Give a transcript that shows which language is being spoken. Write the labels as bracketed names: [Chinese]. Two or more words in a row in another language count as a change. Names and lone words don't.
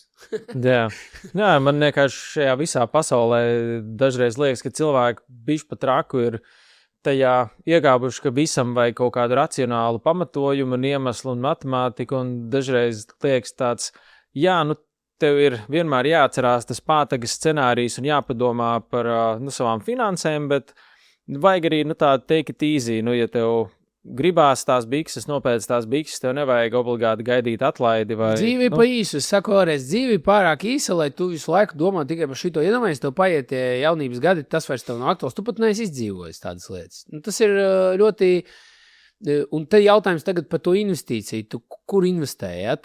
[Latvian] Jā, man vienkārši šajā visā pasaulē dažreiz liekas, ka cilvēki bišķi pat traku ir tajā iegābuši, ka visam vajag kaut kādu racionālu pamatojumu un iemeslu un matemātiku, un dažreiz liekas tāds, tev ir vienmēr jāatcerās tas pātagas scenārijs un jāpadomā par savām finansēm, bet vajag arī tā [English] take it easy, [Latvian] ja tev gribās tās bikses, nopēc tās bikses, tev nevajag obligāti gaidīt atlaidi. Dzīve pa īsu, es saku vēlreiz, dzīve pārāk īsa, lai tu visu laiku domā tikai par šito. Iedomājies, tev paiet jaunības gadi, tas vairs tev nav aktuāls, tu pat neesi izdzīvojis tādas lietas. Tas ir ļoti, un te jautājums tagad par to investīciju, tu kur investēji, ja?